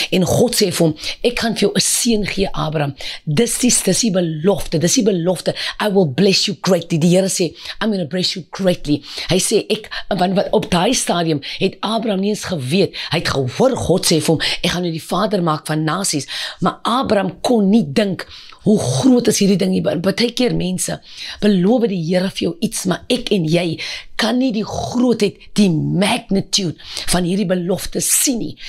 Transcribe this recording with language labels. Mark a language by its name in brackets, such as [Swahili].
[Afrikaans] En God sê vir hom, ek gaan vir jou 'n seën gee, Abraham. Dis die belofte. [English] I will bless you greatly. [Afrikaans] Die Here sê, [English] I'm going to bless you greatly. [Afrikaans] Hy sê, want op daai stadium het Abraham nie eens geweet. Hy het gehoor, God sê vir hom, ek gaan jou die vader maak van nasies. Maar Abraham kon nie dink, hoe groot is hierdie ding hier? Baie keer mense, beloof die Here vir jou iets, maar ek en jy kan nie die grootheid, die magnitude van hierdie belofte sien nie.